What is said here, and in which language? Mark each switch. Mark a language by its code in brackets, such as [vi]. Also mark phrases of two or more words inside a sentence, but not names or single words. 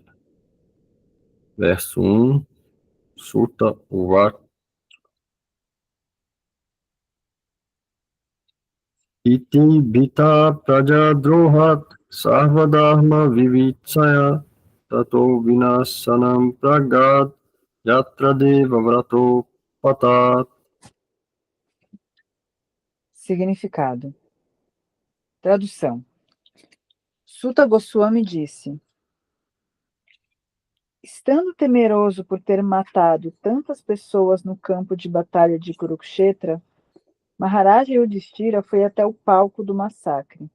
[pt] Verso 1, [sa] सूत उवाच. इति भीतः प्रजाद्रोहात् सर्वधर्म विवित्सया ततो विनशनं प्रागाद् यत्र देव व्रतो पतत्. [pt] Significado. Tradução. Sutta Goswami disse: estando temeroso por ter matado tantas pessoas no campo de batalha de Kurukshetra, Maharaj Yudhishthira foi até o palco do massacre.